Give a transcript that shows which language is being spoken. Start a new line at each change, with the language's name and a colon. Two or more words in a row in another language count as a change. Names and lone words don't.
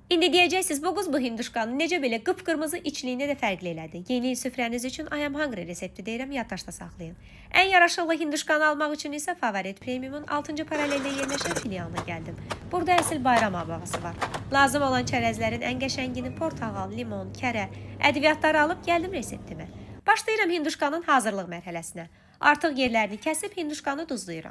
Azerbaijani: İndi deyəcəksiniz, bu hinduşkanı necə belə qıpqırmızı içliyini də fərqli elədi. Yeni il süfrəniz üçün I am hungry resepti deyirəm, yaddaşda saxlayın. Ən yaraşıqlı hinduşkanı almaq üçün isə Favorit Premiumun 6-cı paraleldə yerləşən filialına gəldim. Burada əsl bayram abağısı var. Lazım olan çərəzlərin ən qəşəngini portağal, limon, kərə, ədviyyatları alıb gəldim reseptimə. Başlayıram hinduşkanın hazırlıq mərhələsinə. Artıq yerlərini kəsib hinduşkanı duzlayıram.